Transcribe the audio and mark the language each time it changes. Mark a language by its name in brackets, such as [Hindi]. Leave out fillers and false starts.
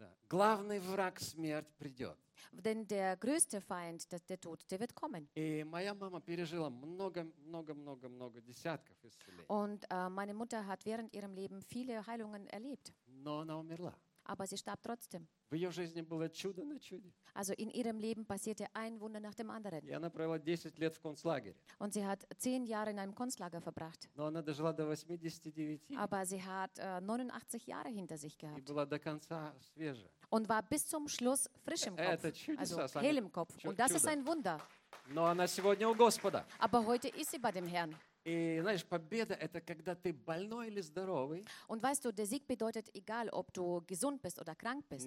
[Russian] Главный враг смерть придет. [German] Denn der größte Feind, der Tod, der wird kommen. [Russian] И моя мама пережила много десятков исцелений. [German] Und meine Mutter hat während ihrem Leben viele Heilungen erlebt. [Russian] Но она умерла. [German] Aber sie starb trotzdem. [Russian] В ее жизни было чудо на чуде. [German] Also in ihrem Leben passierte ein Wunder nach dem anderen. [Russian] И она провела 10 лет в концлагере. [German] Und sie hat 10 Jahre in einem Konzlager verbracht. [Russian] Но она дожила до 89. [German] Aber sie hat 89 Jahre hinter sich gehabt. [Russian] И была до конца свежа. [German] Und war bis zum Schluss frisch im Kopf. [Russian] Это чудеса, [German] also hell im Kopf. Und das ist ein Wunder. [Russian] Но она сегодня у Господа. [German] Aber heute ist sie bei dem Herrn. [Russian] И знаешь, победа — это когда ты больной или здоровый. [German] Und weißt du, der Sieg bedeutet egal, ob du gesund bist oder krank bist.